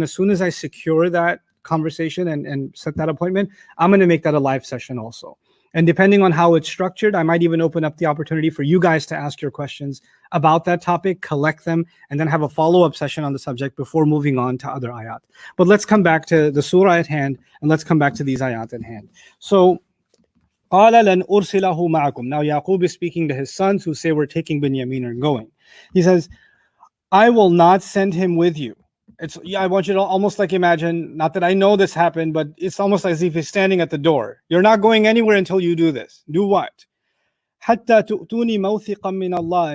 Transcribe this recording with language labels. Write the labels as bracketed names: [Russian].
[English] And as soon as I secure that conversation and set that appointment, I'm going to make that a live session also. And depending on how it's structured, I might even open up the opportunity for you guys to ask your questions about that topic, collect them, and then have a follow-up session on the subject before moving on to other ayat. But let's come back to the surah at hand, and let's come back to these ayat at hand. So, [Arabic] قَالَ لَنْ أُرْسِلَهُ مَعَكُمْ. [English] Now Yaqub is speaking to his sons who say, we're taking Binyamin and going. He says, I will not send him with you. I want you to almost like imagine, not that I know this happened, but it's almost as if he's standing at the door. You're not going anywhere until you do this. Do what? [Arabic] حَتَّى تُؤْتُونِي مَوْثِقًا مِّنَ اللَّهِ.